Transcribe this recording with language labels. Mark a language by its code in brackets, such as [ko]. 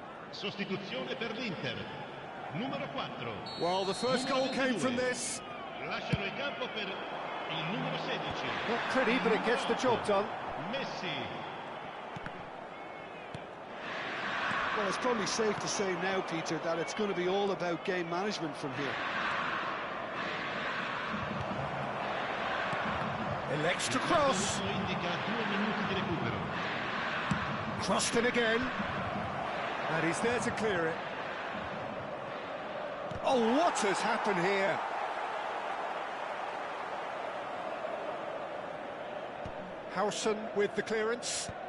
[it] Sostituzione per l'Inter. Numero 4. [en] Well, the first goal came from this. [it] Lasciano il campo per il numero 16. [en] Not pretty, but it gets the job done. Messi. Well, it's probably safe to say now, Peter, that it's going to be all about game management from here. Elects to cross. [it] Indica 2 minuti di recupero. [en] Crossed in again. And he's there to clear it. Oh, what has happened here? Howson with the clearance.